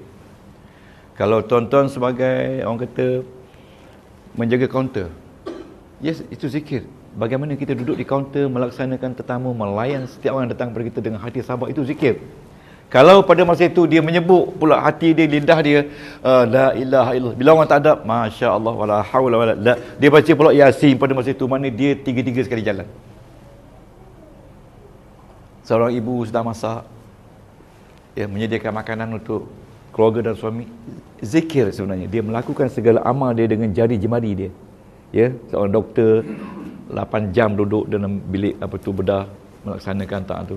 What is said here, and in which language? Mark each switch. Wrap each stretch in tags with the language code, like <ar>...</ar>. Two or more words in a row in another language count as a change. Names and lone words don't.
<ms>Kalau tuan-tuan sebagai orang kata menjaga kaunter, yes, itu zikir. Bagaimana kita duduk di kaunter, melaksanakan tetamu, melayan setiap orang yang datang kepada kita dengan hati sabar, itu zikir. Kalau pada masa itu dia menyebut pula hati dia, lidah dia,</ms> <ar>لا إله إلا الله.</ar> <ms>Bila orang tak ada,</ms> <ar>ما شاء الله, ولا حول ولا لا.</ar> <ms>Dia baca pula Yasin pada masa itu, mana dia tiga-tiga sekali jalan. Seorang ibu sedang masak, ya, menyediakan makanan untuk keluarga dan suami. Zikir sebenarnya. Dia melakukan segala amal dia dengan jari jemari dia. Ya, seorang doktor 8 jam duduk dalam bilik bedah, melaksanakan taat tu.</ms>